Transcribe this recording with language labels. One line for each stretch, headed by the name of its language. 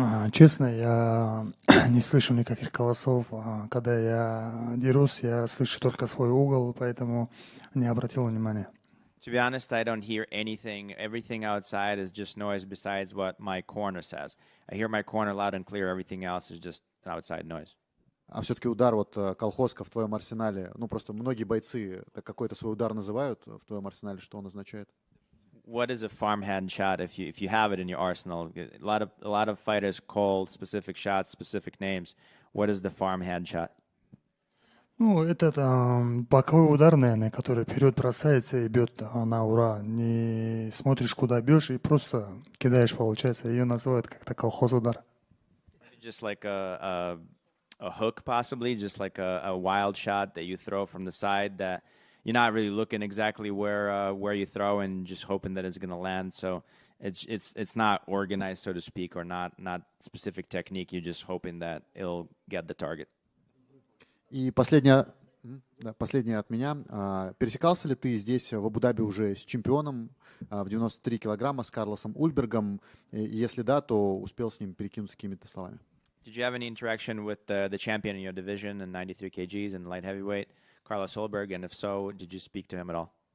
Russian: Честно, я не слышу никаких голосов. Когда я дерусь, я слышу только свой угол, поэтому не обратил внимания.
English: To be honest, I don't hear anything. Everything outside is just noise besides what my corner says. I hear my corner loud and clear. Everything else is just outside noise.
Russian: А все-таки удар колхозка в твоем арсенале, просто многие бойцы какой-то свой удар называют в твоем арсенале, что он означает?
English: What is a farmhand shot if you have it in your arsenal? A lot of fighters call specific shots specific names. What is the farmhand shot?
Russian: Это боковой удар, наверное, который вперед бросается и бьет на ура. Не смотришь, куда бьешь, и просто кидаешь, получается. Ее называют как-то колхоз удар.
English: Just like a hook, possibly, just like a wild shot that you throw from the side that you're not really looking exactly where you throw and just hoping that it's going to land. So it's not organized, so to speak, or not specific technique. You're just hoping that it'll get the target.
Russian: И последнее от меня. Пересекался ли ты здесь, в Абу-Даби, уже с чемпионом в 93 килограмма, с Карлосом Ульбергом? И если да, то успел с ним перекинуться какими-то словами?
English: Did you have any interaction with the champion in your division in 93 kgs and light heavyweight, Carlos Ulberg? And if so, did you speak to him at all?